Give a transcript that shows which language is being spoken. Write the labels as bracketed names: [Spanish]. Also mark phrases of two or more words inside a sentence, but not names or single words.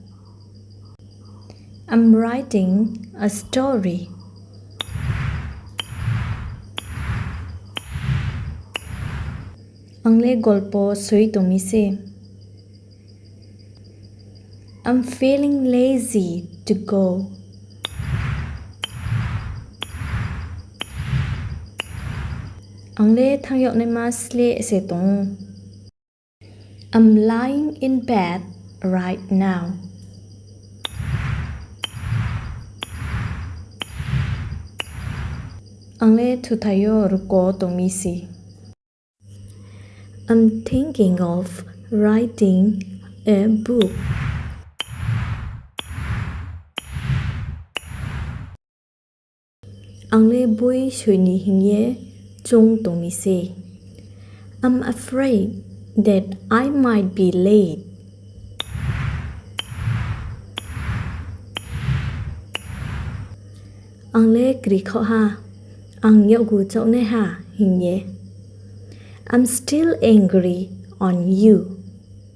[English] I'm writing a story. [Kok Borok] Ang le golpo sui to mi se. [English] I'm feeling lazy to go. [Kok Borok] Ang le thang yok nai ma sle se tong. [English] I'm lying in bed right now. [Kok Borok] Ang le thu thayo ruko to mi se. [English] I'm thinking of writing a book. [Kok Borok] Ang le bui shui ni hing ye chung to mi se. [English] I'm afraid that I might be late. [Kok Borok] Ang le kri kho ha. Ang yok gu chau ne ha hing ye. [English] I'm still angry on you.